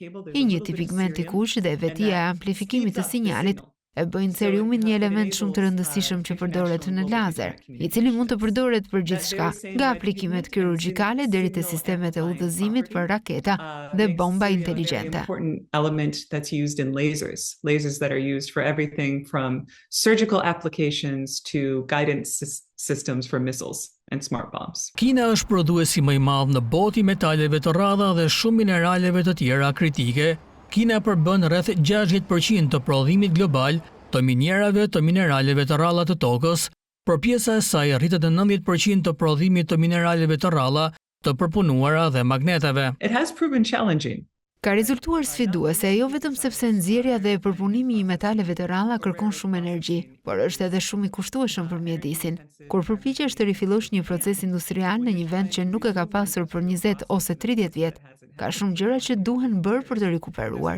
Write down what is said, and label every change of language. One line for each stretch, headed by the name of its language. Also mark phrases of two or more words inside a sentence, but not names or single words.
Albanian: I njëjti pigment i kuq dhe vetia e amplifikimit të sinjalit e bëjnë ceriumin një element shumë të rëndësishëm që përdoret në lazer, i cili mund të përdoret për gjithçka, nga aplikimet kirurgjikale deri te sistemet e udhëzimit për raketa dhe bomba inteligjente.
English: Element that's used in lasers that are used for everything from surgical applications to guidance systems for missiles and smart bombs.
Albanian: Kina është prodhuesi më i madh në botë i metaleve të rralla dhe shumë mineraleve të tjera kritike. Kina përbën rreth 60% të prodhimit global të minjerave të mineraleve të rralla të tokës, por pjesa e saj rritet në 90% të prodhimit të mineraleve të rralla të përpunuara dhe magneteve.
English: It has proven challenging.
Albanian: Ka rezultuar sfiduese jo vetëm sepse nxjerrja dhe përpunimi i metaleve të rralla kërkon shumë energji, por është edhe shumë i kushtueshëm për mjedisin. Kur përpiqesh të rifillosh një proces industrial në një vend që nuk e ka pasur për 20 ose 30 vjet, ka shumë gjëra që duhen bërë për të rikuperuar.